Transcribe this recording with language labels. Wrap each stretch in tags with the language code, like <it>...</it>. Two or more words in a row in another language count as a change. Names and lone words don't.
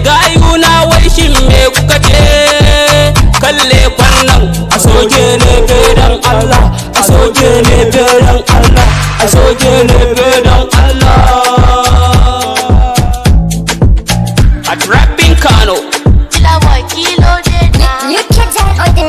<ha>Gayuna wai shin me kuka ce? Kan lefen nan, a soke lefe dan Allah. A soke lefe don Allah, a soke lefe don Allah. A trapping Kano.</ha> <en>Killer boy,</en> <yo>kilo de na.</yo> <en>You, you can't tell on the</en>